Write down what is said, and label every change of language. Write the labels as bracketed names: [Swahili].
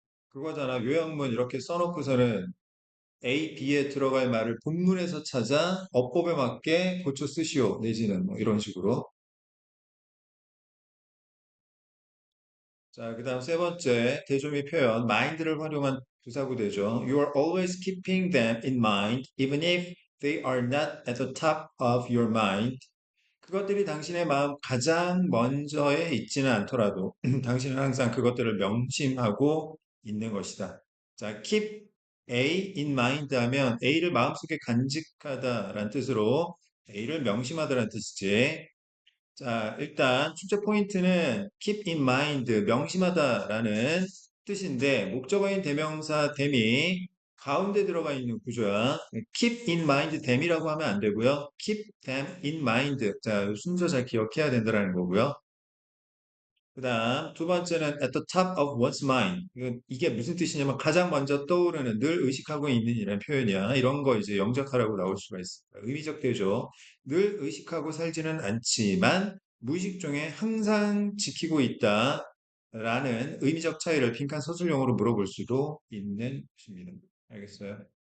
[Korean] 그거잖아. 요약문 이렇게 써놓고서는 A, B에 들어갈 말을 본문에서 찾아 어법에 맞게 고쳐 쓰시오. 내지는 뭐 이런 식으로. 자, 그 다음 세 번째, 대조미 표현, mind를 활용한 부사구대죠. [English] You are always keeping them in mind, even if they are not at the top of your mind. [Korean] 그것들이 당신의 마음 가장 먼저에 있지는 않더라도 당신은 항상 그것들을 명심하고 있는 것이다. 자, [English] keep A in mind [Korean] 하면 A를 마음속에 간직하다라는 뜻으로 A를 명심하다라는 뜻이지. 자, 일단 출제 포인트는 [English] keep in mind, [Korean] 명심하다라는 뜻인데 목적어인 대명사 them이 가운데 들어가 있는 구조야. [English] keep in mind them [Korean] 이라고 하면 안 되고요. [English] keep them in mind. [Korean] 자, 순서 잘 기억해야 된다는 거고요. 그 다음 두 번째는 [English] at the top of one's mind. [Korean] 이게 무슨 뜻이냐면 가장 먼저 떠오르는 늘 의식하고 있는 이라는 표현이야. 이런 거 이제 영작하라고 나올 수가 있습니다. 의미적 대조. 늘 의식하고 살지는 않지만 무의식 중에 항상 지키고 있다. 라는 의미적 차이를 빈칸 서술형으로 물어볼 수도 있는 것입니다. 알겠어요?